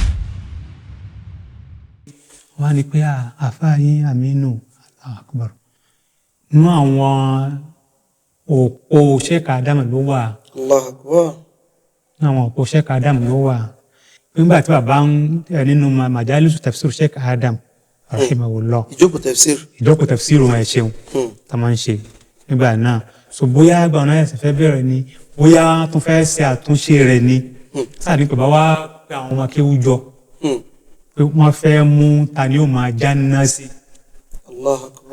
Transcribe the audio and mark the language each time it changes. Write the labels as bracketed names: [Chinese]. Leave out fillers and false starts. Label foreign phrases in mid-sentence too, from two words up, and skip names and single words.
[Yoruba] wọ́n á ní pé àfáà yín Aminu Akbar nínú àwọn òpó Sheikh Adam ló wà. [Arabic] الله أكبر. [Yoruba] nínú àwọn òpó Sheikh Adam ló wà. nígbà tí bàbá ń nínú [Arabic] مجالس تفسير [Yoruba] Sheikh Adam rahimahullah Ìjókòó tafsir. ìjókòó tafsir wọn ẹ̀ ṣeun tá máa ń ṣe nígbà náà so bóyá àgbà ọ̀nà ẹ̀sìn fẹ́ bẹ̀rẹ̀ ni bóyá tó fẹ́ ṣe àtúnṣe rẹ̀ ni sáà ní bàbá wa pé àwọn ọmọ kéwú jọ pé wọ́n fẹ́ mú ta ni ó máa jáná sí [Arabic] الله أكبر.